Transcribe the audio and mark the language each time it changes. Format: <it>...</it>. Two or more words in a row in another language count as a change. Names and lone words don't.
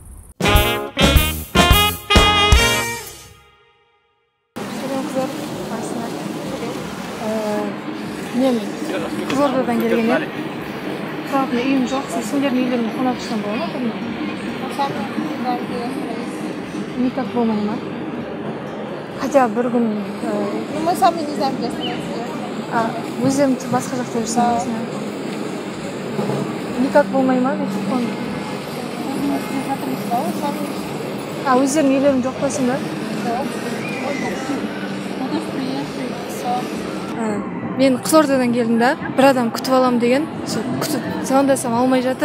<kk>Мен Қызылордадан келгенмін. Тұратын үйім жоқ, сендердің үйлеріңді қонақ ішсем бола ма? Никак болмай ма? Хотя бір күн...</kk> <ru>Мы сами не знаем, где остановиться.</ru> <kk>Өздерің басқа жақта жүрсің. Никак болмай ма? Өздерің үйлерің жоқ қойсың ба? Мен Қызылордадан келдім да, бір адам күтіп алам деген, звондасам алмай жатыр.</kk>